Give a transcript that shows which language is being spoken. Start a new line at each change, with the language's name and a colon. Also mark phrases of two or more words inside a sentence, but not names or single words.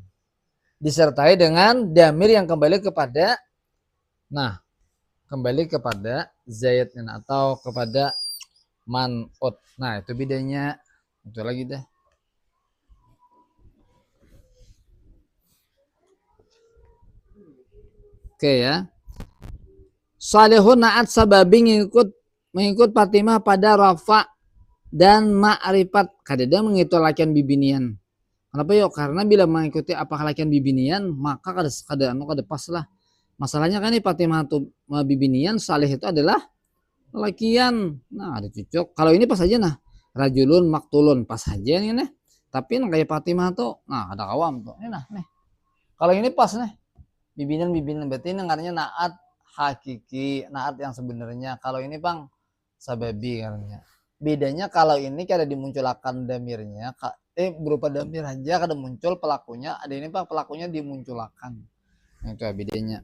Banjar: Disertai dengan damir yang kembali kepada zaidnya atau kepada man'ut. Nah, itu bedanya. Itu lagi deh. Oke ya.
Arabic: Salihun naat sababi
Banjar: mengikut Fatimah pada rafa dan ma'rifat. Kadeda mengikut lakian bibinian. Kenapa yuk? Karena bila mengikuti apa lakian bibinian, maka kada pas lah. Masalahnya kan ini Fatimah atau bibinian, salih itu adalah lakian. Nah, ada cocok. Kalau ini pas aja nah.
Arabic: Rajulun maktulun
Banjar: pas aja nih nih. Tapi kayak Fatimah tuh, nah ada kawam tuh. Ini nah nih. Kalau ini pas nih. Bibinian berarti ini artinya
Arabic: naat hakiki,
Banjar: naat yang sebenarnya. Kalau ini Bang sababi katanya. Bedanya kalau ini kada dimunculkan damirnya, berupa damir aja kada muncul pelakunya. Ada ini Bang pelakunya dimunculkan. Nah, itu bedanya.